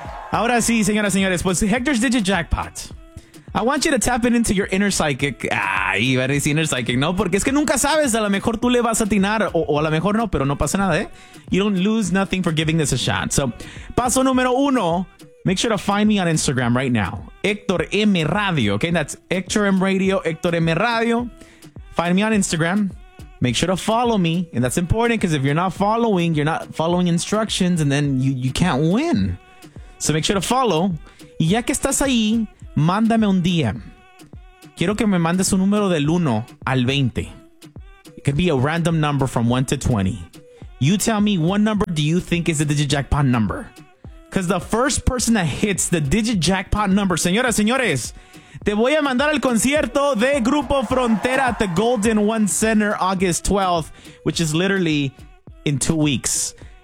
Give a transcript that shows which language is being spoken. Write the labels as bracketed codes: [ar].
[es] Ahora sí, señoras, señores, pues Hector's Digit Jackpot. [en] I want you to tap it into your inner psychic. [es] Ay, iba a decir [en] inner psychic, [es] ¿no? Porque es que nunca sabes, a lo mejor tú le vas a atinar o a lo mejor no, pero no pasa nada, ¿eh? [en] You don't lose nothing for giving this a shot. So, [es] paso número uno, [en] make sure to find me on Instagram right now. Hector M Radio, okay? That's Hector M Radio, Hector M Radio. Find me on Instagram. Make sure to follow me. And that's important because if you're not following, you're not following instructions and then you can't win. So make sure to follow. [es] Y ya que estás ahí, mándame un DM. Quiero que me mandes un número del 1 al 20. [en] It could be a random number from 1 to 20. You tell me what number do you think is the Digit Jackpot number. Because the first person that hits the Digit Jackpot number, [es] señoras, señores, te voy a mandar al concierto de [en] Grupo Frontera at the Golden One Center August 12th, which is literally in 2 weeks.